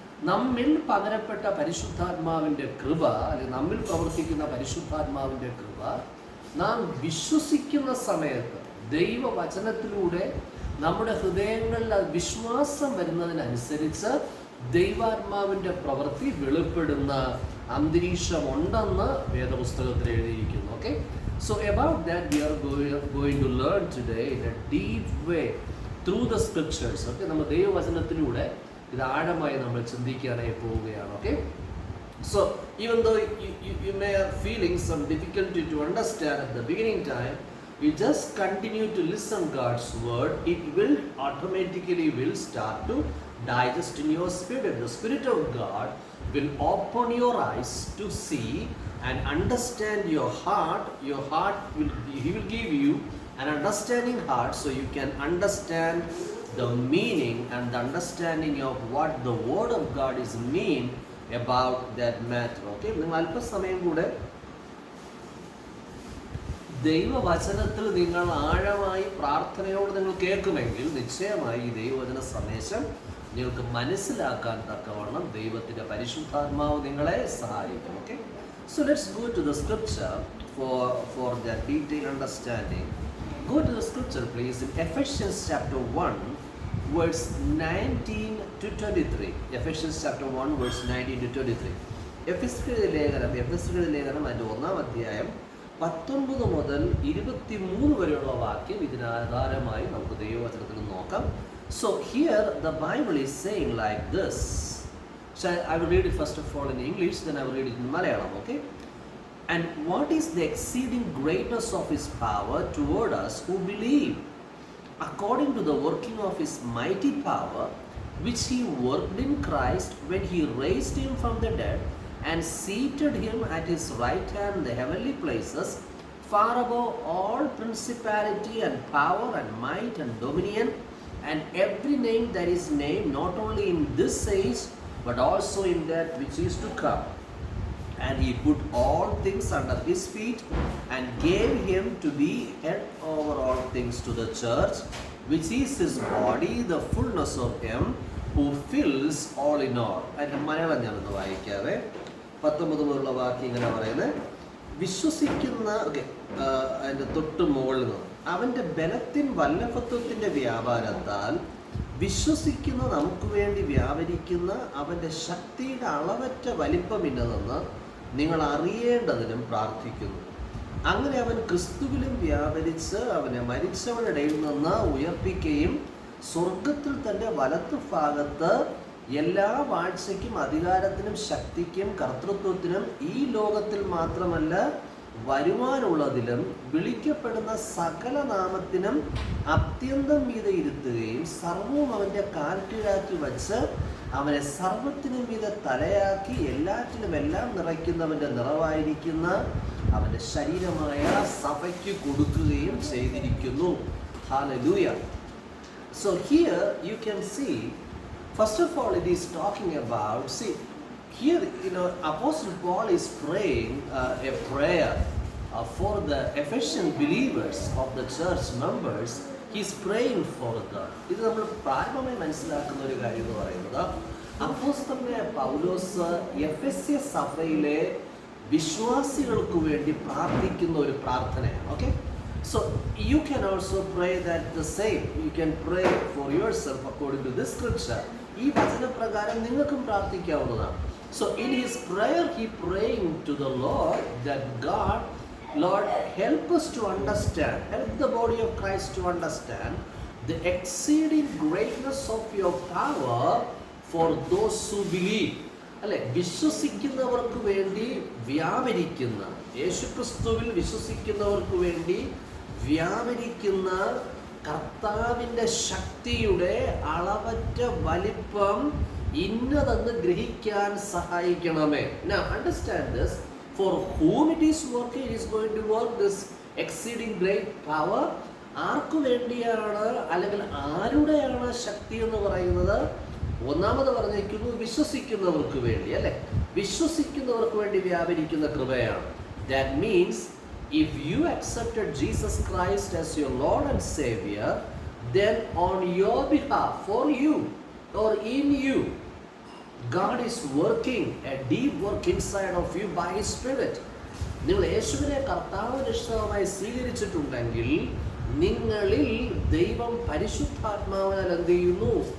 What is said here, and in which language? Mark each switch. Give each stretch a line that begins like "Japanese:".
Malayalam: നമ്മിൽ പകരപ്പെട്ട പരിശുദ്ധാത്മാവിൻ്റെ കൃപ, അല്ലെങ്കിൽ നമ്മിൽ പ്രവർത്തിക്കുന്ന പരിശുദ്ധാത്മാവിൻ്റെ കൃപ നാം വിശ്വസിക്കുന്ന സമയത്ത്, ദൈവവചനത്തിലൂടെ നമ്മുടെ ഹൃദയങ്ങളിൽ വിശ്വാസം വരുന്നതിനനുസരിച്ച് ദൈവാത്മാവിൻ്റെ പ്രവൃത്തി വെളിപ്പെടുന്ന അന്തരീക്ഷമുണ്ടെന്ന് വേദപുസ്തകത്തിൽ എഴുതിയിരിക്കുന്നു.
English: Okay, so about that we are going to learn today in a deep way through the scriptures.
Malayalam: Okay, നമ്മൾ ദൈവവചനത്തിലൂടെ ഇത് ആഴമായി നമ്മൾ ചിന്തിക്കാനായി പോവുകയാണ്.
English: Okay, so even though you may have feeling some difficulty to understand at the beginning time, you just continue to listen God's word. It will automatically start to digest in your spirit. The Spirit of God will open your eyes to see and understand your heart. He will give you an understanding heart, so you can understand the meaning and the understanding of what the word of God is mean about that matter.
Malayalam: Okay, നിങ്ങൾ അല്പസമയം കൂടെ ദൈവവചനത്തിൽ നിങ്ങൾ ആഴമായി പ്രാർത്ഥനയോട് നിങ്ങൾ കേൾക്കുമെങ്കിൽ നിശ്ചയമായി ഈ ദൈവവചന സന്ദേശം നിങ്ങൾക്ക് മനസ്സിലാക്കാൻ തക്കവണ്ണം ദൈവത്തിൻ്റെ പരിശുദ്ധാത്മാവ് നിങ്ങളെ സഹായിക്കും.
English: Okay, so let's go to the scripture for that detailed understanding. Go to the scripture please in Ephesians chapter 1 verse 19 to 23. Ephesians chapter 1 verse 19 to 23.
Malayalam: എഫെസ്യരുടെ ലേഖനം അതിൻ്റെ 1-ാം അധ്യായം 19 മുതൽ 23 വരെയുള്ള വാക്യം ഇതിനാധാരമായി നമുക്ക് ദൈവവചനത്തിൽ നോക്കാം.
English: So here the Bible is saying like this. So I will read it first of all in English, then I will read it in Malayalam. Okay, and what is the exceeding greatness of His power toward us who believe, according to the working of His mighty power, which He worked in Christ when He raised Him from the dead and seated Him at His right hand in the heavenly places, far above all principality and power and might and dominion and every name that is named, not only in this age but also in that which is to come. And He put all things under His feet and gave Him to be head over all things to the church, which is His body, the fullness of Him who fills all in all.
Malayalam: അതിൻ്റെ മലയാളം ഞാനൊന്ന് വായിക്കാവേ. 19 മുതലുള്ള വാക്യം ഇങ്ങനെ പറയുന്നത്, വിശ്വസിക്കുന്ന അതിൻ്റെ തൊട്ട് മുകളിൽ നിന്ന്, അവൻ്റെ ബലത്തിൻ വല്ലഭത്വത്തിൻ്റെ വ്യാപാരത്താൽ വിശ്വസിക്കുന്ന നമുക്ക് വേണ്ടി വ്യാപരിക്കുന്ന അവൻ്റെ ശക്തിയുടെ അളവറ്റ വലിപ്പമിന്നതെന്ന് നിങ്ങൾ അറിയേണ്ടതിനും പ്രാർത്ഥിക്കുന്നു. അങ്ങനെ അവൻ ക്രിസ്തുവിലും വ്യാപരിച്ച് അവനെ മരിച്ചവരുടെ ഇടയിൽ നിന്ന് ഉയർപ്പിക്കുകയും സ്വർഗത്തിൽ തൻ്റെ വലത്ത് ഭാഗത്ത് എല്ലാ വാഴ്ചയ്ക്കും അധികാരത്തിനും ശക്തിക്കും കർത്തൃത്വത്തിനും ഈ ലോകത്തിൽ മാത്രമല്ല വരുവാനുള്ളതിലും വിളിക്കപ്പെടുന്ന സകല നാമത്തിനും അത്യന്തം മീതെ ഇരുത്തുകയും സർവവും അവൻ്റെ കാൽ കീഴാക്കി വച്ച് അവനെ സർവത്തിനും മീതെ തലയാക്കി എല്ലാറ്റിലും എല്ലാം നിറയ്ക്കുന്നവൻ്റെ നിറവായിരിക്കുന്ന അവൻ്റെ ശരീരമായ സഭയ്ക്ക് കൊടുക്കുകയും ചെയ്തിരിക്കുന്നു. Hallelujah.
English: So here you can see, first of all, it is talking about, here, Apostle Paul is praying a prayer for the Ephesian believers of the church members. He is praying for them.
Malayalam: ഇത് നമ്മൾ പ്രാരംഭമായി മനസ്സിലാക്കുന്ന ഒരു കാര്യം എന്ന് പറയുന്നത്, അപ്പോസ്തലനായ പൗലോസ് എഫെസ്യ സഭയിലെ വിശ്വാസികൾക്ക് വേണ്ടി പ്രാർത്ഥിക്കുന്ന ഒരു പ്രാർത്ഥനയാണ്.
English: Okay, so you can also pray that the same. You can pray for yourself according to this scripture.
Malayalam: ഈ വചനപ്രകാരം നിങ്ങൾക്കും പ്രാർത്ഥിക്കാവുന്നതാണ്.
English: So in his prayer he praying to the Lord that Lord, help us to understand, help the body of Christ to understand the exceeding greatness of your power for those who believe.
Malayalam: അല്ലെ, വിശ്വസിക്കുന്നവർക്ക് വേണ്ടി വ്യാപരിക്കുന്ന, യേശുക്രിസ്തുവിൽ വിശ്വസിക്കുന്നവർക്ക് വേണ്ടി വ്യാപരിക്കുന്ന കർത്താവിൻ്റെ ശക്തിയുടെ അളവറ്റ വലിപ്പം ഇന്നതെന്ന് ഗ്രഹിക്കാൻ സഹായിക്കണമേ.
English: Now understand this, for whom it is working, it is going to work this exceeding great power.
Malayalam: ആർക്കു വേണ്ടിയാണ്, അല്ലെങ്കിൽ ആരുടെയാണ് ശക്തി എന്ന് പറയുന്നത്? ഒന്നാമത് പറഞ്ഞിരിക്കുന്നു, വിശ്വസിക്കുന്നവർക്ക് വേണ്ടി, അല്ലെ, വിശ്വസിക്കുന്നവർക്ക് വേണ്ടി വ്യാപരിക്കുന്ന കൃപയാണ്.
English: That means if you accepted Jesus Christ as your Lord and Savior, then on your behalf, for you or in you, God is working a deep work inside of you by His Spirit.
Malayalam: നിങ്ങൾ യേശുവിനെ കർത്താവ് രക്ഷകനായി സ്വീകരിച്ചിട്ടുണ്ടെങ്കിൽ നിങ്ങളിൽ ദൈവം പരിശുദ്ധാത്മാവിനാൽ എന്ത് ചെയ്യുന്നു?